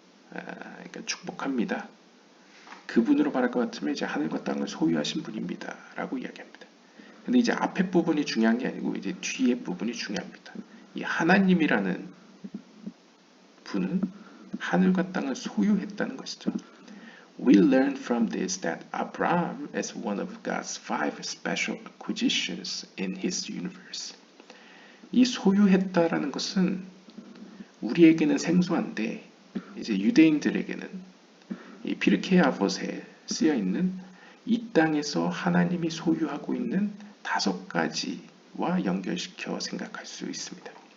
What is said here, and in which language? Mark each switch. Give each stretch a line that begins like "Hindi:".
Korean: 그러니까 축복합니다. 그분으로 말할 것 같으면 이제 하늘과 땅을 소유하신 분입니다. 라고 이야기합니다. 근데 이제 앞에 부분이 중요한 게 아니고 이제 뒤에 부분이 중요합니다. 이 하나님이라는 분은 하늘과 땅을 소유했다는 것이죠.
English: We learn from this that Abraham is one of God's five special acquisitions in his universe.
Korean: 이 소유했다라는 것은 우리에게는 생소한데 이제 유대인들에게는 이 피르케 아봇에 쓰여 있는 이 땅에서 하나님이 소유하고 있는 5가지와 연결시켜 생각할 수 있습니다.